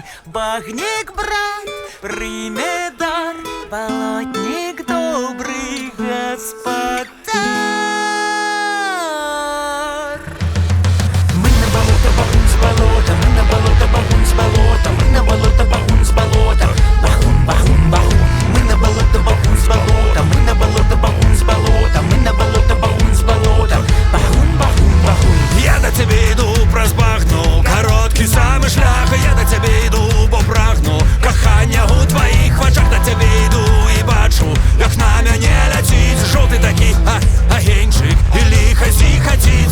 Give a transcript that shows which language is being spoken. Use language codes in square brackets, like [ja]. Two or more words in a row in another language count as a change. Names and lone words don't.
[be] Багнік брат прыме дар, [ru] болотник добрый [be] гаспадар. [ru] Мы на болото, багун з болота, мы на болото, багун з болота, мы на болото, багун з болота. Багун, багун, багун. Мы на болото, багун з болота, мы на болото, багун з болота, мы на болото, багун з болота. Багун, багун, багун. [uk] Я до тебе йду [be] праз багну, [uk] короткий самий шлях. Я до тебе йду, бо прагну кохання у твоїх очах. До тебе йду і бачу, як на мене летить жовтий такий агенчик, і лихо зіхотить.